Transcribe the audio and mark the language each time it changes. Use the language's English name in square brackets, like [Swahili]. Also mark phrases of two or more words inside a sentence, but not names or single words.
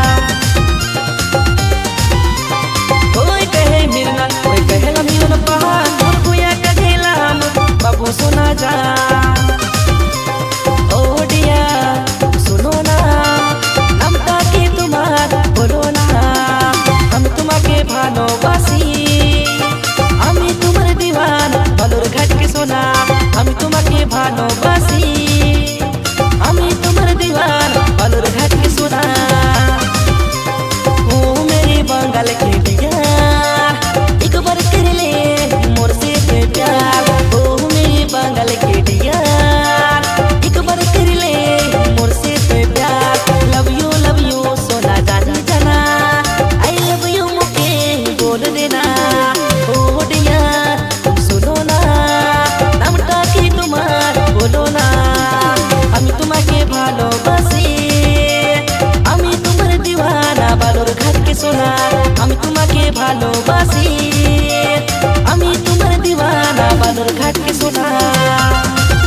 [Bhojpuri] कोई कहे मिलना कोई कहेला मिलन पहाड़। और कोया कहेला हम बाबू सुना जा। ओ डिया सुनो ना, [Bangla] নামটা কী তোমার [Bhojpuri] बोलो ना। [Bangla] হম তোমাকে ভালোবাসি, আমি তোমার দিওয়ানা বালুর ঘাটকে সোনা। আমি তোমাকে ভালোবাসি, আমি তোমার দিওয়ানা বালুর ঘাটকে সোনা। [Bhojpuri] ओ मेरे बंगाल के डिया एक बार कर ले मोर से प्यार। ओ मेरे बंगाल के डिया एक बार कर ले मोर से प्यार। [English] love you [Bhojpuri] सोना जानी जाना, [English] I love you [Bhojpuri] मुके बोल देना। ओ डिया सुनो ना, [Bangla] নামটা কী তোমার [Bhojpuri] बोलो ना। [Bangla] আমি তোমাকে ভালোবাসি, আমি তোমার দিওয়ানা বালুর ঘাটকে সোনা। আমি তোমাকে ভালোবাসি, আমি তোমার দিওয়ানা বালুর ঘাটকে সোনা।